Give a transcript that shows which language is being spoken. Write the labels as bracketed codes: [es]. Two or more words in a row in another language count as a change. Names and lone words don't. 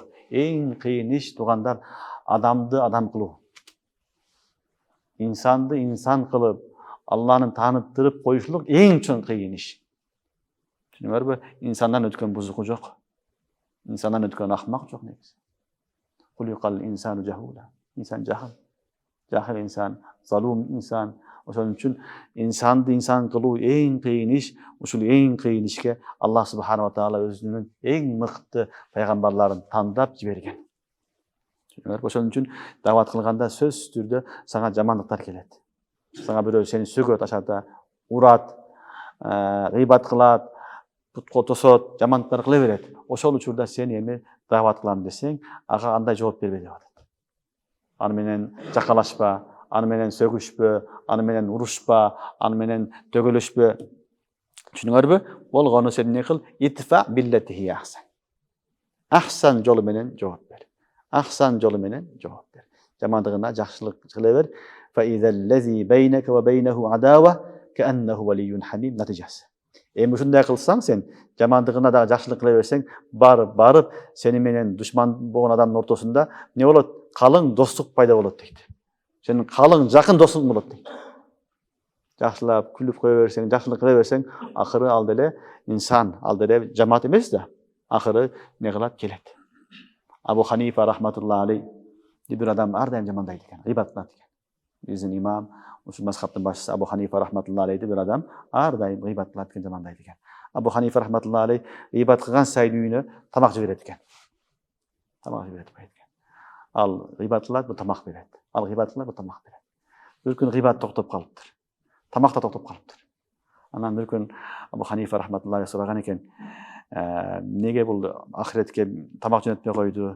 [ky] Эң кыйын иш туугандар адамды адам кылуу. Инсанды инсан кылып, Алланы тааныптырып коюшулук эң чоң кыйын иш. Түшүнүңөрбү? Инсандан өткөн бузуку жок. Инсандан өткөн акмак жок негизи. [ar] قليكل الإنسان جهولا. Инсан жахил. [ky] Жахил инсан, залум инсан. Ошон үчүн инсанды инсан кылуу эң кыйын иш. Ушул эң кыйын ишке Аллах [ar] سبحانه وتعالى [ky] өзүнүн эң мыкты пайгамбарларын тандап жиберген. Ошон үчүн дават кылганда сөзсүз түрдө сага жамандыктар келет. Сага бирөө сени сөгөт, ашата, урат, гыйбат кылат, путко тосот, жамандыктар кыла берет. Ошол учурда сен эми дават кылам десең, ага андай жооп бербе деп атат. Аны менен жакалашпа, аны менен сөгүшпө, аны менен урушпа, аны менен төгөлөшпө. Түшүнүңөрбү? Болгону сен не кыл? [ar] ادفع بالتي هي أحسن. [ky] Ахсан жолу менен жооп бер. Ахсан жолу менен жооп бер. Жамандыгына жакшылык кыла бер. [ar] فإذا الذي بينك وبينه عداوة كأنه ولي حميم. [ky] Натыйжасы. Эми ушундай кылсаң сен, жамандыгына да жакшылык кыла берсең, барып сени менен душман болгон адамдын ортосунда не болот? Калың достук пайда болот дейт. Сенин калың жакын досуң болот дейт. Жакшылап күлүп кое берсең, жакшылык кыла берсең, акыры ал деле инсан, ал деле жамаат эмес да. Акыры не кылат? Келет. Абу Ханифа [ar] رحمة الله عليه [ky] бир адам ар дайым жамандайт экен, гыйбат кылат экен. Биздин имам, ушул мазхабтын башчысы Абу Ханифа [ar] رحمة الله عليه [ky] бир адам ар дайым гыйбат кылат экен, жамандайт экен. Абу Ханифа [ar] رحمة الله عليه [ky] гыйбат кылган сайын үйүнө тамак жиберет экен. Тамак жиберет экен. Ал гыйбат кылат, бу тамак берет. Ал гыйбат кылат, бу тамак берет. Бир күн гыйбат токтоп калыптыр. Тамак да токтоп калыптыр. Анан бир күн Абу Ханифа рахматуллахи сураган экен: "Неге бул ахиретке тамак жөнөтпөй койду?